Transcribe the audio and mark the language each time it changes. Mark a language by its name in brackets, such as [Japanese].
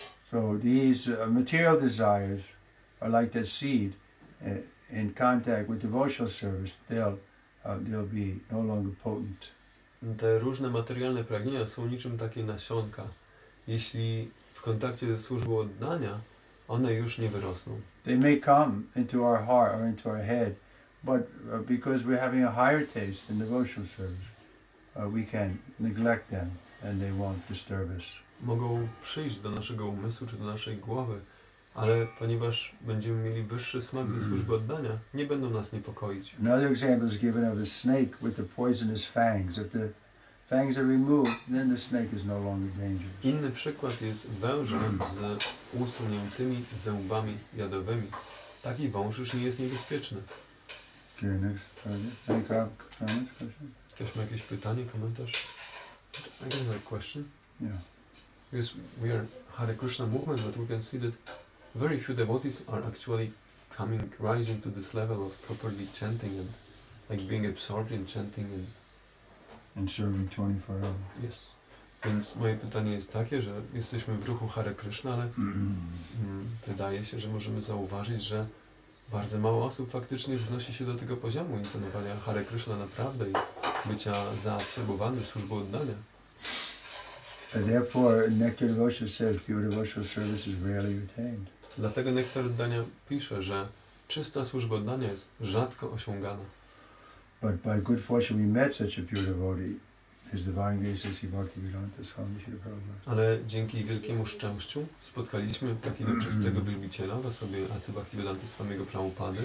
[English] So these material desires are like that seed. In contact with devotional service, they'll be no longer potent. [Polish] Te różne materialne pragnienia są niczym takie nasionka. Jeśli w kontakcie ze służbą oddania, one już nie wyrosną. [English] They may come into our heart or into our head, but because we're having a higher taste in devotional service, we can neglect them and they won't disturb us. [Polish] Mogą przyjść do naszego umysłu czy do naszej głowy, ale ponieważ będziemy mieli wyższy smak ze służby oddania, nie będą nas niepokoić. [English] Another example is given of a snake with the poisonous fangs. If the fangs are removed, then the snake is no longer dangerous. [Polish] Inny przykład jest wężem z usuniętymi zębami jadowymi. Taki wąż już nie jest niebezpieczny. [English] Okay, next. Any comments, question? [Polish] Ktoś ma jakieś pytanie, komentarz? [English] I don't have a question. Yeah. Because we are Hare Krishna movement, but we can see that very few devotees are actually rising to this level of properly chanting and like being absorbed in chanting And serving 24 hours. Yes. [Polish] Więc moje pytanie jest takie, że jesteśmy w ruchu Hare Krishna, ale wydaje się, że możemy zauważyć, że bardzo mało osób faktycznie wznosi się do tego poziomu intonowania Hare Krishna naprawdę i bycia zaabsorbowanym służbą oddania. [English] And therefore, Nectar Devotional says pure devotional service is rarely attained. [Polish] Dlatego Nektar Oddania pisze, że czysta służba oddania jest rzadko osiągana. [English] But by good fortune we met such a pure devotee. His divine grace is Bhaktivedanta Swami Śrīla Prabhupada. [Polish] Ale dzięki wielkiemu szczęściu spotkaliśmy takiego czystego wielbiciela w osobie Acy Bhaktivedanty Swamiego Prabhupady.